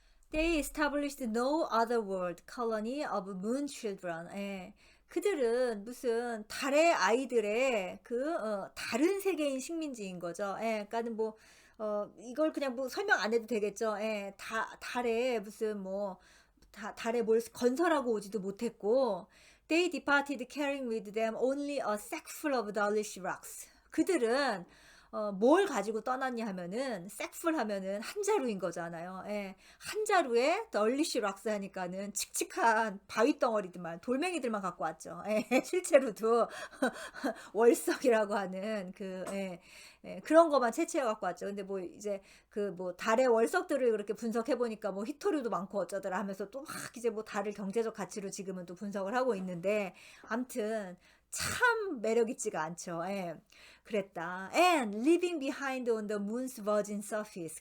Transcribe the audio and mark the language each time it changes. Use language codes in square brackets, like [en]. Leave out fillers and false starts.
[en] They established no other world colony of moon children. [ko] 예. 그들은 무슨 달의 아이들의 다른 세계인 식민지인 거죠. 예. 그러니까는 이걸 그냥 설명 안 해도 되겠죠. 예. 달에 무슨 달에 뭘 건설하고 오지도 못했고, [en] They departed carrying with them only a sackful of Dawlish rocks. [ko] 그들은 뭘 가지고 떠났냐 하면은 색풀 하면은 한 자루인 거잖아요. 예. 한 자루에 널리쉬 락스 하니까는 칙칙한 바위 덩어리들만 돌멩이들만 갖고 왔죠. 예. 실제로도 월석이라고 하는 그런 것만 채취해 갖고 왔죠. 근데 이제 달의 월석들을 그렇게 분석해 보니까 히토류도 많고 어쩌더라 하면서 또 막 이제 달을 경제적 가치로 지금은 또 분석을 하고 있는데 암튼 참 매력 있지가 않죠. 예. 그랬다. [en] And leaving behind on the moon's virgin surface.